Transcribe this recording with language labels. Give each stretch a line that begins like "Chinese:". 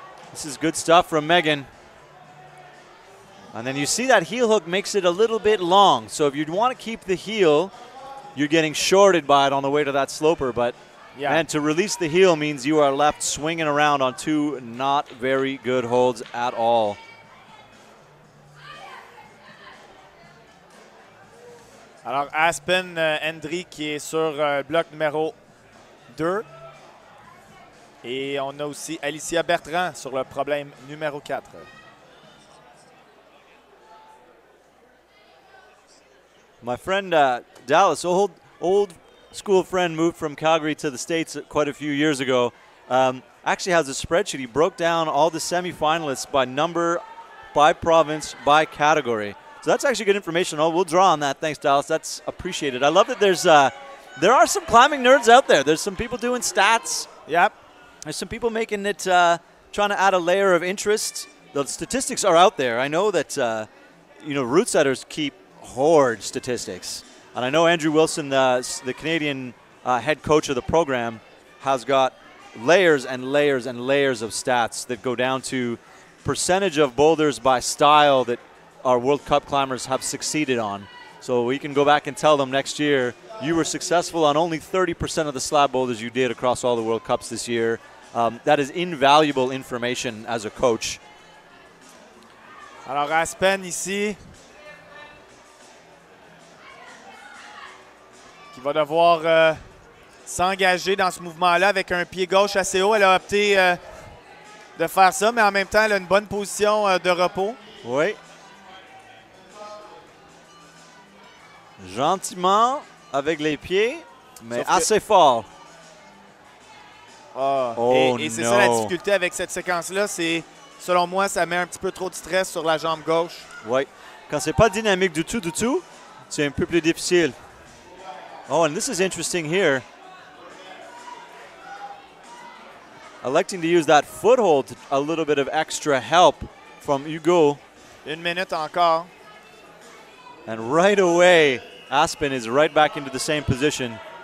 English: This is good stuff from Megan. And then you see that heel hook makes it a little bit long. So if you want to keep the heel, you're getting shorted by it on the way to that sloper. But yeah. And to release the heel means you are left swinging around on two not very good holds at all.
French: Alors Aspen Hendry qui est sur bloc numéro 2. Et on a aussi Alicia Bertrand sur le problème numéro 4.
English: My friend Dallas, old school friend, moved from Calgary to the States quite a few years ago. Actually has a spreadsheet. He broke down all the semifinalists by number, by province, by category. So that's actually good information. Oh, we'll draw on that. Thanks, Dallas. That's appreciated. I love that there are some climbing nerds out there. There's some people doing stats. Yep. There's some people making it, trying to add a layer of interest. The statistics are out there. I know that, route setters keep hoard statistics. And I know Andrew Wilson, the Canadian head coach of the program, has got layers and layers and layers of stats that go down to percentage of boulders by style that our World Cup climbers have succeeded on. So we can go back and tell them next year, you were successful on only 30% of the slab boulders you did across all the World Cups this year. That is invaluable information as a coach.
French: Alors Aspen ici, qui va devoir s'engager dans ce mouvement-là avec un pied gauche assez haut. Elle a opté de faire ça, mais en même temps, elle a une bonne position de repos. Oui. Gentiment avec les pieds, mais assez fort. Et c'est ça la difficulté avec cette séquence-là, c'est, selon moi, ça met un petit peu trop de stress sur la jambe gauche. Oui. Quand c'est pas dynamique du tout, c'est un peu plus difficile.
English: Oh, and this is interesting here. Electing to use that foothold, a little bit of extra help from Hugo.
French: 1 minute encore.
English: And right away, Aspen is right back into the same position.